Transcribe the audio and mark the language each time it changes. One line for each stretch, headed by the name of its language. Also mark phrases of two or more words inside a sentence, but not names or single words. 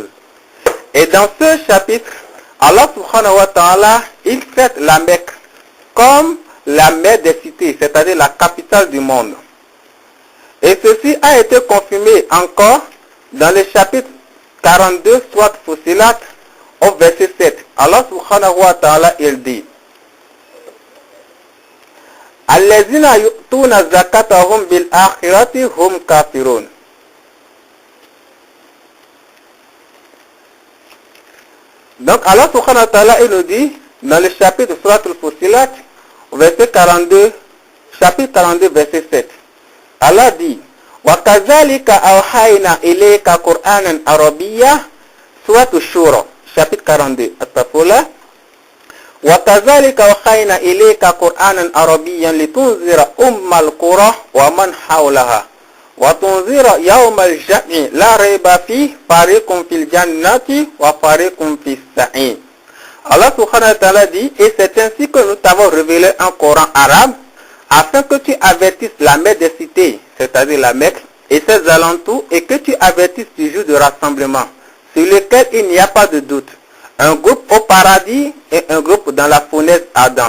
French: Et dans ce chapitre,
Arabic: الله سبحانه وتعالى,
French: il traite la Mecque comme la mère des cités, c'est-à-dire la capitale du monde. Et ceci a été confirmé encore dans le chapitre 42, soit Fussilat, au verset 7.
Arabic: الله سبحانه وتعالى,
French: il dit:
Arabic: الذين يؤتون زكاتهم بالآخرة هم كافرون.
French: Donc
Arabic: الله سبحانه وتعالى,
French: il nous dit dans le chapitre Surat al-Fussilat, verset 42, chapitre 42, verset 7. Allah dit:
Arabic: وَكَذَلِكَ أَوْحَيْنَا إِلَيْكَ قُرْآنًا عَرَبِيًّا, Surat al-Shura, chapitre 42. Astaghfirullah. وَكَذَلِكَ أَوْحَيْنَا إِلَيْكَ قُرْآنًا عَرَبِيًّا لِتُنذِرَ أُمَّ الْقُرَى وَمَنْ حَوْلَهَا وَتُنذِرَ يَوْمَ الْجَمْعِ لَا رَيْبَ فِيهِ فَرِيقٌ فِي الْجَنَّةِ وَفَرِيقٌ فِي السَّعِيرِ. الله سبحانه وتعالى
French: dit: et c'est ainsi que nous t'avons révélé un Coran arabe, afin que tu avertisses la mère des cités, c'est-à-dire la Mecque, et ses alentours, et que tu avertisses du jour de rassemblement, sur lequel il n'y a pas de doute. Un groupe au paradis et un groupe dans la fournaise ardente.